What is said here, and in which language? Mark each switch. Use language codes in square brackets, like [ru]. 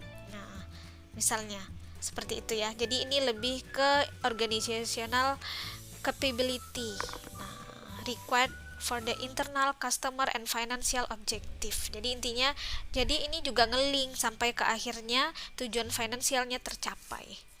[id] Nah, misalnya seperti itu ya. Jadi ini lebih ke organizational capability. [en] Nah, required for the internal customer and financial objective. [id] Jadi intinya, jadi ini juga ngeling sampai ke akhirnya tujuan finansialnya tercapai.